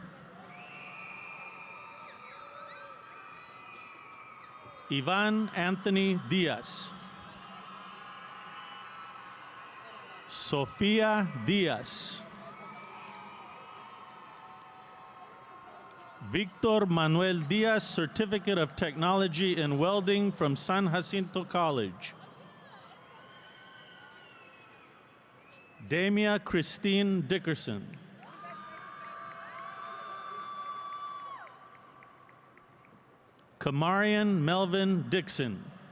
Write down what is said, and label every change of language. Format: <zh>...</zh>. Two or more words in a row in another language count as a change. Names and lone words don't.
<en>Iván Anthony Díaz. Sofía Díaz. Victor Manuel Díaz, Certificate of Technology in Welding from San Jacinto College. Damia Christine Dickerson. Kamarian Melvin Dixon.</en>